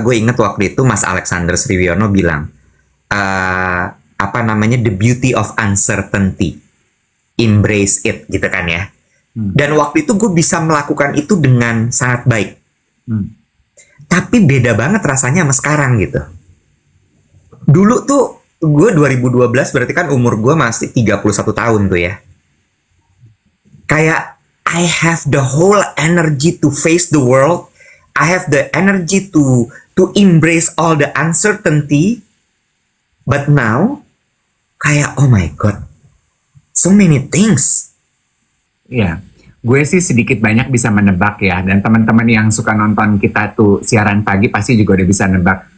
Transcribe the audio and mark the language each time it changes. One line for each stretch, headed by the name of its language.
Indonesian: Gue inget waktu itu Mas Alexander Sriwiono bilang,
English: the beauty of uncertainty, embrace it
Indonesian: gitu kan ya. Dan waktu itu gue bisa melakukan itu dengan sangat baik. Tapi beda banget rasanya sama sekarang gitu. Dulu tuh gue 2012 berarti kan umur gue masih 31 tahun tuh ya.
English: Kayak I have the whole energy to face the world. I have the energy to embrace all the uncertainty. But now kayak oh my god, so many things.
Indonesian: Ya, gue sih sedikit banyak bisa menebak ya. Dan teman-teman yang suka nonton kita tuh siaran pagi pasti juga udah bisa nebak.